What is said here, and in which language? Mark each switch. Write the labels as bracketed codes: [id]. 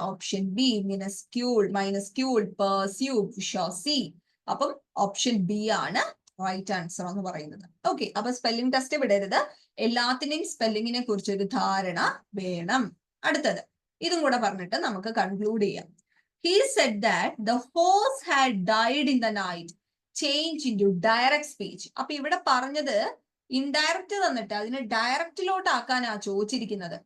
[ml] Option B, മിനസ്ക്യൂൾ, മൈനസ്ക്യൂൾ, pursue, bourgeoisie. അപ്പം option B ആണ് right answer എന്ന് പറയുന്നത്. ഓക്കെ, അപ്പൊ സ്പെല്ലിംഗ് ടെസ്റ്റ് വിടരുത്, എല്ലാത്തിനെയും സ്പെല്ലിങ്ങിനെ കുറിച്ച് ഒരു ധാരണ വേണം. അടുത്തത് ഇതും കൂടെ പറഞ്ഞിട്ട് നമുക്ക് കൺക്ലൂഡ് ചെയ്യാം. [en] He said that the horse had died in the night. Change into direct speech. [ml] അപ്പൊ ഇവിടെ പറഞ്ഞത് ഇൻഡയറക്റ്റ് തന്നിട്ട് അതിനെ ഡയറക്റ്റിലോട്ട് ആക്കാനാ ചോദിച്ചിരിക്കുന്നത്.